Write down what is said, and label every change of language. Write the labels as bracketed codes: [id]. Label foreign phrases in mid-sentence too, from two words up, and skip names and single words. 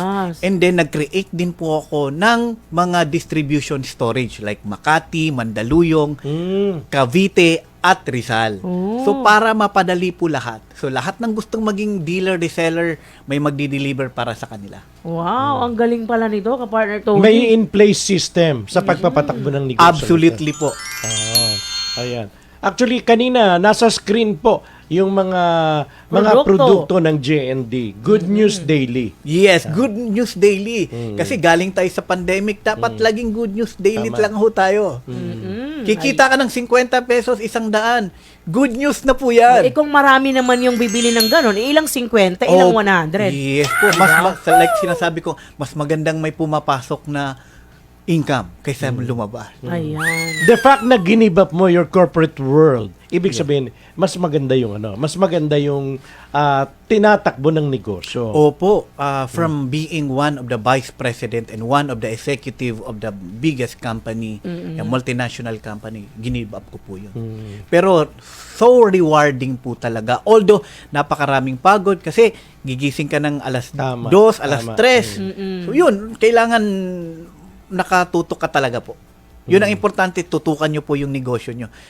[tl] And then, nag-create din po ako ng mga [en] distribution storage [tl] like Makati, Mandaluyong, Cavite, at Rizal. So, para mapadali po lahat. So, lahat ng gustong maging dealer, reseller, may magdi-deliver para sa kanila. Wow, ang galing pala nito, kapartner Tony. May [en] in-place system [tl] sa pagpapatakbo ng negosyo. Absolutely po. Ayan. Actually, kanina, nasa screen po yung mga produkto ng JND. Good News Daily. Yes, Good News Daily. Kasi galing tayo sa pandemic, dapat laging Good News Daily Tama. lang ho tayo. Kikita ka ng 50 pesos, 100. Good news na po yan. Eh kung marami naman yung bibili ng ganon, ilang 50, ilang 100. Yes po. Like sinasabi ko, mas magandang may pumapasok na income kaysa lumabas. Ayan. [en] The fact [tl] na [en] give up [tl] mo [en] your corporate world, [tl] ibig sabihin, mas maganda yung mas maganda yung tinatakbo ng negosyo. Opo, [en] from being one of the vice president and one of the executive of the biggest company, a multinational company, give up [tl] ko po yun. Pero [en] so rewarding [tl] po talaga. Although napakaraming pagod kasi gigising ka ng alas Tama, 2, alas tama. 3. So yun, kailangan nakatutok ka talaga po. Yun ang importante, tutukan nyo po yung negosyo nyo.